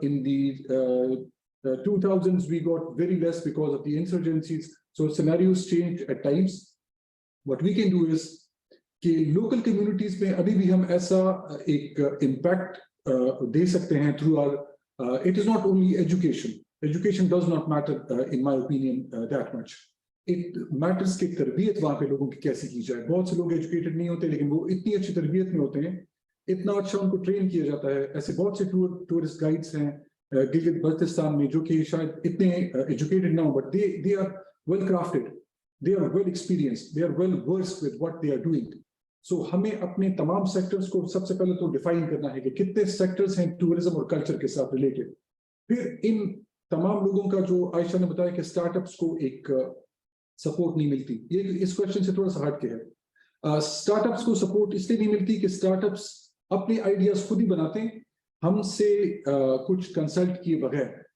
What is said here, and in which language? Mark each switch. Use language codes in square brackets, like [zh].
[en] In the 2000s we got very less because of the insurgencies. So scenarios change at times. What we can do is [ur] کہ local communities میں ابھی بھی ہم ایسا ایک impact they سکتے ہیں [en] Through or it is not only education does not matter in my opinion that much. It matters [ur] کہ تربیت وہاں پہ لوگوں کی کیسے کی جائے. بہت سے لوگ ایجوکیٹڈ نہیں ہوتے لیکن وہ اتنی اچھی تربیت میں ہوتے ہیں, اتنا اچھا ان کو ٹرین کیا جاتا ہے. ایسے بہت سے ٹورسٹ گائیڈس ہیں گلگت بلتستان میں جو کہ شاید اتنے ایجوکیٹڈ نہ ہوں, [en] But they are well crafted, they are well experienced, they are well versed with what they are doing. [ur] So ہمیں اپنے تمام سیکٹرز کو سب سے پہلے تو ڈیفائن کرنا ہے کہ کتنے سیکٹرز ہیں ٹورزم اور کلچر کے ساتھ ریلیٹڈ. پھر ان تمام لوگوں کا جو عائشہ نے بتایا کہ اسٹارٹ اپس کو ایک سپورٹ نہیں ملتی, یہ اس کوشچن سے تھوڑا سا ہٹ کے ہے. اسٹارٹ اپس کو سپورٹ اس لیے نہیں ملتی کہ اسٹارٹ اپس اپنے آئیڈیاز خود ہی بناتے ہیں ہم سے کچھ کنسلٹ کیے بغیر.